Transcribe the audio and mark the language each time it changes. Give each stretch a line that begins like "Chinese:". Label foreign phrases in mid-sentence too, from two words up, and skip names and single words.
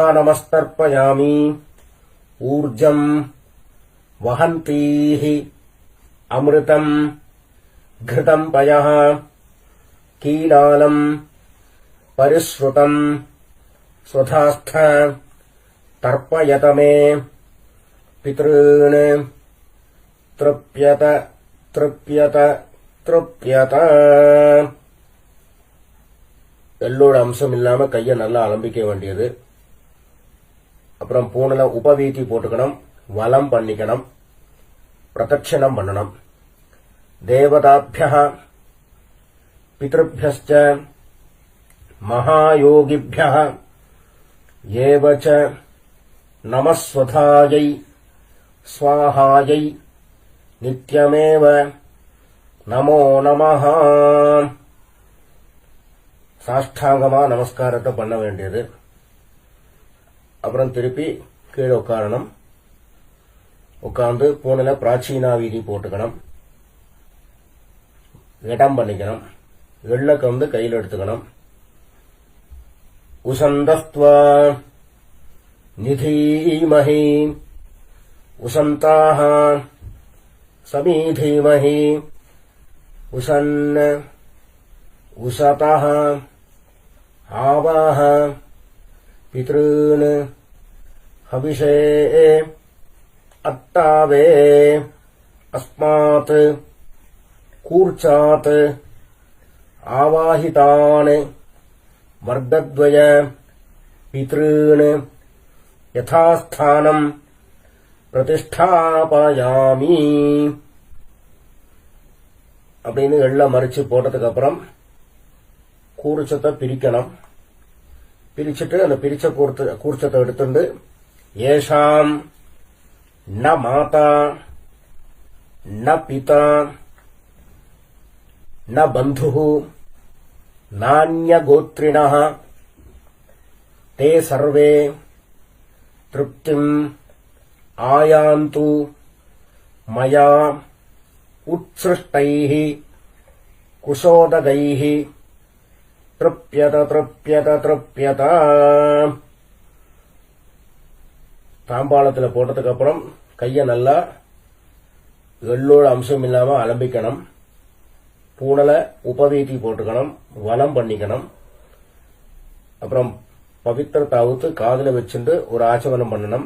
Sanskrit: नमस्तर्पयामि ऊर्जम् वहन्तीः अमृतम् घृतम् पयः कीलालम् परिश्रुतम् स्वधास्थ तर्पयत मे पितॄन् तृप्यत तृप्यत तृप्यत
Tamil: எள்ளோட அம்சம் இல்லாம கையை நல்லா அலம்பிக்க வேண்டியது. அப்புறம் பூனல உபவீதி போட்டுக்கணும், வலம் பண்ணிக்கணும், பிரதட்சணம் பண்ணணும்.
Sanskrit: தேவதாभ्यः பித்ருभ्यश्च महायोगिभ्यः एव च नमस्वधायै स्वाहायै नित्यमेव नमो नमः.
Tamil: சாஷ்டாங்கமா நமஸ்காரத்தை பண்ண வேண்டியது. அப்புறம் திருப்பி கீழே உட்காரணும். உட்கார்ந்து பூனில பிராச்சீனா வீதி போட்டுக்கணும், இடம் பண்ணிக்கணும். எள்ளக்க கையில் எடுத்துக்கணும்.
Sanskrit: उशन्तस्त्वा निधीमहि उशन्तः समिधीमहि उशन् உசதः आवाह पितॄन् हविषे अट्टावे अस्मात् कूर्चात् आवाहितान् वर्गद्वय पितॄन् यथास्थानम् प्रतिष्ठापयामि.
Tamil: அப்படின்னு எள்ள மறிச்சு போட்டதுக்கு அப்புறம் கூர்ச்சத்தை பிரிக்கணும். பிரிச்சுட்டு அந்த பிரிச்ச கூர்ச்சத்தை எடுத்துட்டு
Sanskrit: एषां न माता न पिता ந பந்துः நான்யகோத்ரிணः ते सर्वे तृप्तिम् आयान्तु मया उत्सृष्टैः कुशोदगैः तृप्यत तृप्यत तृप्यत.
Tamil: தாம்பாளத்தில் போட்டதுக்கு அப்புறம் கையை நல்லா எள்ளோட அம்சம் இல்லாம அலம்பிக்கணும். பூனல உபவீதி போட்டுக்கணும், வலம் பண்ணிக்கணும். அப்புறம் பவித்திரத்தை அவுத்து காதுல வச்சுட்டு ஒரு ஆச்சமனம் பண்ணணும்.